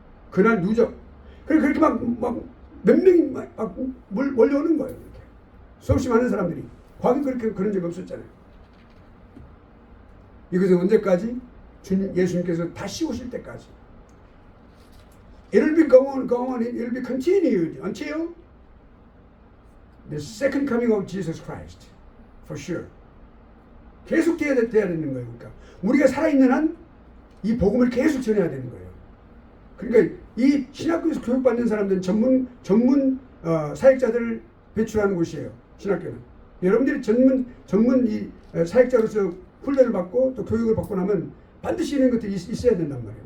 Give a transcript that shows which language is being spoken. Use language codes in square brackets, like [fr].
[ko] 그날 누적. 그렇게 막 몇 명이 막 몰려오는 거예요. 이렇게. 수없이 많은 사람들이. 과거에 그런 적이 없었잖아요. 이것은 언제까지? 주님 예수님께서 다시 오실 때까지. [en] It will be go on, it will be continued until the second coming of Jesus Christ, for sure. [ko] 계속 돼야 되는 거예요. 그러니까 우리가 살아있는 한 이 복음을 계속 전해야 되는 거예요. 그러니까 이 신학교에서 교육받는 사람들은 전문 사역자들을 배출하는 곳이에요. 신학교는. 여러분들이 전문 이 사역자로서 훈련을 받고 또 교육을 받고 나면 반드시 이런 것들이 있어야 된단 말이에요.